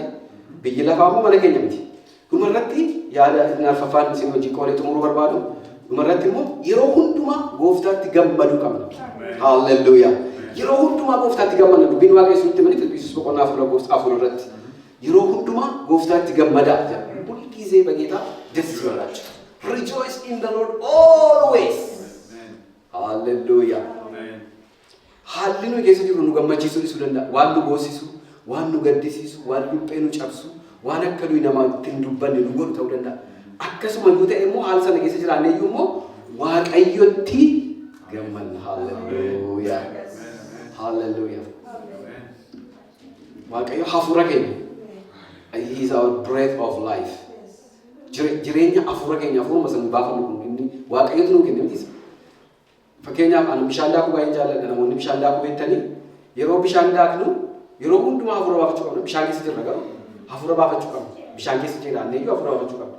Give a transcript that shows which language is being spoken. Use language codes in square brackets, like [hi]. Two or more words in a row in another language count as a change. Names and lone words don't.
[om] Biyyi lafaa immoo mana keenya miti. Dhumarratti yaada naafafaan isin hojii qoolee xumuruu barbaadu. Dhumarratti immoo yeroo hundumaa Gooftaatti gammaduu qabna. Haalleluuyaa. Yeroo hundumaa Gooftaatti gammadna. Dubbiin Waaqayyoo isinitti himani Filiphisiis boqonnaa 4 irratti. Yeroo hundumaa Gooftaatti gammadaa jedha. [am] Huልጊዜ በጌታ ደስ ይበላችሁ. [en] Rejoice in the Lord always. Hallelujah. [om] Haalli nu keessa jiru nu gammachiisuu isuu danda'a. Waan nu boosisu, waan nu gaddisiisu, waan luphee nu cabsu, waan akka nuyi namaatti hin dubbanne nu godhu ta'uu danda'a. Akkasuma yoo ta'e immoo haala sana keessa jiraannee iyyuu immoo Waaqayyotti gammanna. Hallelujah. Hallelujah. Waaqayyo hafuura keenya. [en] He is our breath of life. [om] Jireenya hafuura keenya hafuuruma sana baafannu kun inni Waaqayyotu nuu kenne miti. Fakkeenyaaf ani bishaan daakuu baay'ee jaalladha. Namoonni bishaan daakuu beektanii yeroo bishaan daaknu yeroo hundumaa hafuura baafachuu qabna. Bishaan keessa jirra garuu hafuura baafachuu qabna. Bishaan keessa jiraannee iyyuu hafuura baafachuu qabna.